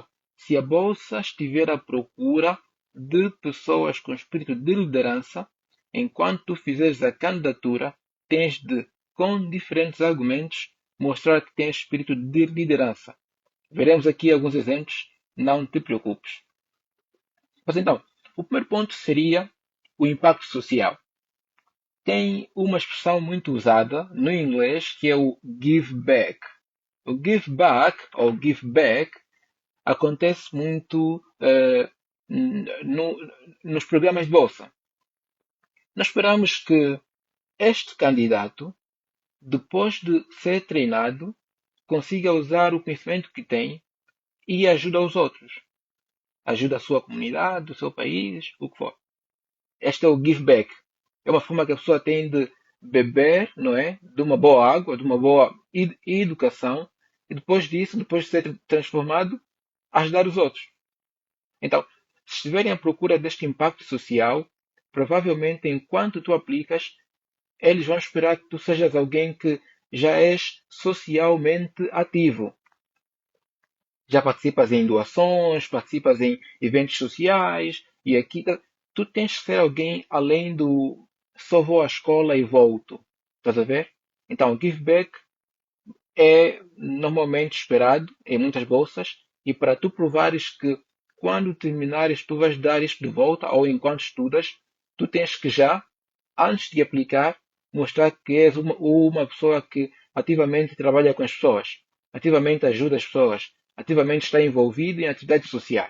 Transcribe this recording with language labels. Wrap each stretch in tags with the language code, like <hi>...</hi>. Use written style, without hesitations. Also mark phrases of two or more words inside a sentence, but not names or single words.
<pt>Se a bolsa estiver à procura de pessoas com espírito de liderança, enquanto tu fizeres a candidatura, tens de, com diferentes argumentos, mostrar que tens espírito de liderança. Veremos aqui alguns exemplos, não te preocupes. Mas então, o primeiro ponto seria o impacto social. Tem uma expressão muito usada no inglês que é o</pt> <en>give back.</en> <pt>O</pt> <en>give back</en> <pt>ou</pt> <en>give back</en> <pt>acontece muito nos programas de bolsa. Nós esperamos que este candidato, depois de ser treinado, consiga usar o conhecimento que tem e ajude aos outros. Ajuda a sua comunidade, o seu país, o que for. Este é o</pt> <en>give back.</en> <pt>É uma forma que a pessoa tem de beber, não é? De uma boa água, de uma boa educação, e depois disso, depois de ser transformado, ajudar os outros. Então, se estiverem à procura deste impacto social, provavelmente enquanto tu aplicas, eles vão esperar que tu sejas alguém que já és socialmente ativo. Já participas em doações, participas em eventos sociais, e aqui tu tens que ser alguém além do só vou à escola e volto. Estás a ver? Então,</pt> <en>give back</en> <pt>é normalmente esperado em muitas bolsas e para tu provares que quando terminares tu vais dar isto de volta ou enquanto estudas, tu tens que já, antes de aplicar, mostrar que és uma pessoa que ativamente trabalha com as pessoas, ativamente ajuda as pessoas, ativamente está envolvido em atividades sociais.</pt>